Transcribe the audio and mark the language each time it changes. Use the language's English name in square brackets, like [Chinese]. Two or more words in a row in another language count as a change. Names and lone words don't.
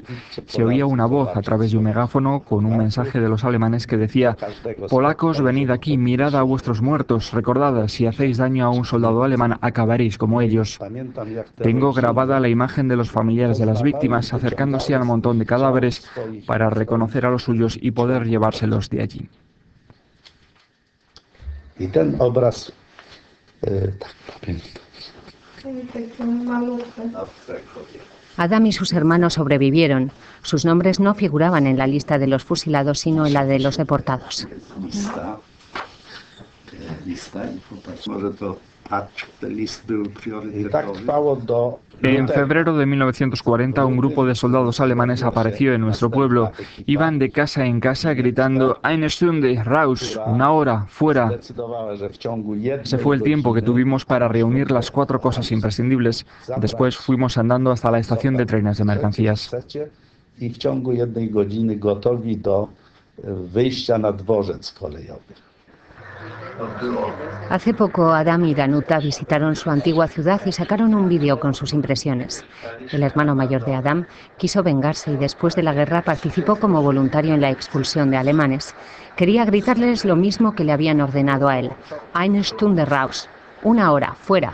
[Spanish] Se oía una voz a través de un megáfono con un mensaje de los alemanes que decía: «Polacos, venid aquí, mirad a vuestros muertos, recordad, si hacéis daño a un soldado alemán, acabaréis como ellos». Tengo grabada la imagen de los familiares de las víctimas acercándose al montón de cadáveres para reconocer a los suyos y poder llevárselos de allí. [Polish] I ten obraz tak pamiętam. [Spanish] Adam y sus hermanos sobrevivieron. Sus nombres no figuraban en la lista de los fusilados, sino en la de los deportados. En febrero de 1940, un grupo de soldados alemanes apareció en nuestro pueblo. Iban de casa en casa gritando [German] «Eine Stunde, raus», [Spanish] una hora, fuera. Ese fue el tiempo que tuvimos para reunir las 4 cosas imprescindibles. Después fuimos andando hasta la estación de trenes de mercancías. [Polish] I w ciągu 1 godziny gotowi do wyjścia na dworzec kolejowy. [Spanish] Hace poco Adam y Danuta visitaron su antigua ciudad y sacaron un vídeo con sus impresiones. El hermano mayor de Adam quiso vengarse y después de la guerra participó como voluntario en la expulsión de alemanes. Quería gritarles lo mismo que le habían ordenado a él: [German] «Eine Stunde raus», [Spanish] una hora, fuera.